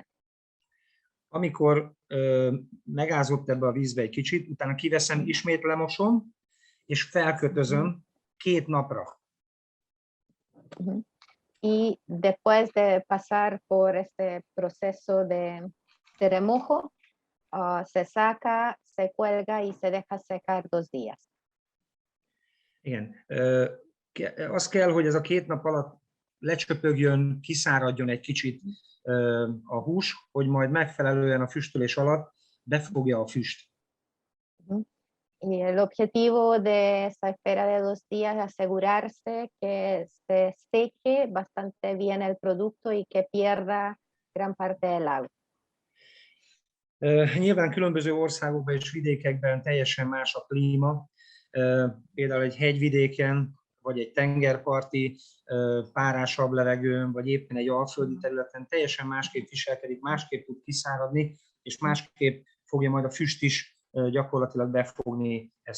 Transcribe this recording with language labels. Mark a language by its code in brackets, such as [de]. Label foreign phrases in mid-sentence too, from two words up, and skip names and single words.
[hu] Amikor megázott ebbe a vízbe egy kicsit, utána kiveszem, ismét lemosom, és felkötözöm 2 napra. [es] Y después de pasar por este proceso de remojo, se saca, se cuelga y se deja secar 2 días. [hu] Igen. Az kell, hogy ez a 2 nap alatt lecsöpögjön, kiszáradjon egy kicsit a hús, hogy majd megfelelően a füstölés alatt befogja a füst. [es] Y el objetivo de esa espera de 2 días es asegurarse que se seque bastante bien el producto y que pierda gran parte del agua. [hu] Nyilván különböző országokban és vidékekben teljesen más a klíma. Például egy hegyvidéken, vagy egy tengerparti párásabb levegőn, vagy éppen egy alföldi területen teljesen másképp viselkedik, másképp tud kiszáradni, és másképp fogja majd a füst is gyakorlatilag befogni ezt.